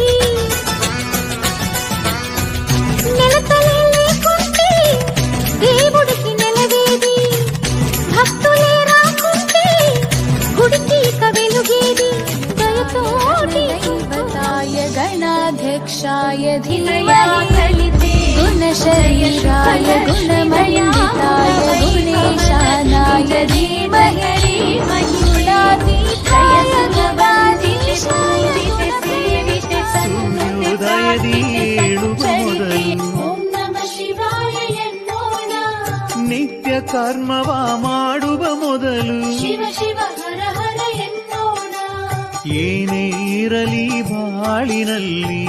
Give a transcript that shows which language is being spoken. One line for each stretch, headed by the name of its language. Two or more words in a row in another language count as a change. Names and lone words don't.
Telugu: నెలతలే లేకుంటే దేవుడికి నెలవేది భక్తులే రాకుంటే గుడికి వెలుగేది దయతోటి
Sanskrit: గణాధ్యక్షాయ ధీమహి గుణశరీరాయ గుణమండితాయ గుణేశానాయ ధీమహి గుణాతీతాయ గుణవాదీశాయ
Kannada: ಓಂ ನಮಃ ಶಿವಾಯ ಎನ್ನೋಣ ನಿತ್ಯ ಕರ್ಮವ ಮಾಡುವ ಮೊದಲು ಶಿವ ಶಿವ ಹರ ಹರ ಎನ್ನೋಣ ಏನೇ ಇರಲಿ ಬಾಳಿನಲ್ಲಿ